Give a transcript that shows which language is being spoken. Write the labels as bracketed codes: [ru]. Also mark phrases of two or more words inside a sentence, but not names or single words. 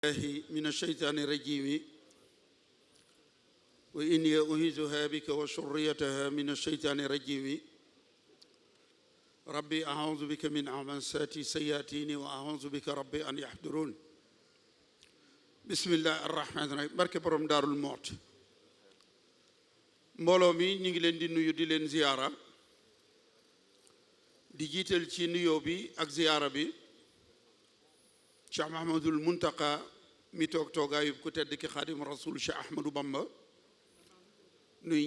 [ar] الله من الشيطان الرجيم وإني أعيذها بك وذريتها من الشيطان الرجيم ربي أعوذ بك من همزات الشياطين وأعوذ بك ربي أن يحضرون بسم الله الرحمن الرحيم [wo] barke borom Daarul Muxti mbooloo mi ñu ngi leen di nuyu di leen ziyaara di jiital ci nuyoo bi ak ziyaara bi Cheikh Mahamadul Muntaqa mi toog toogaayub ku tedd ki Xaadimu Rasuul Cheikh Ahmadou Bamba nuy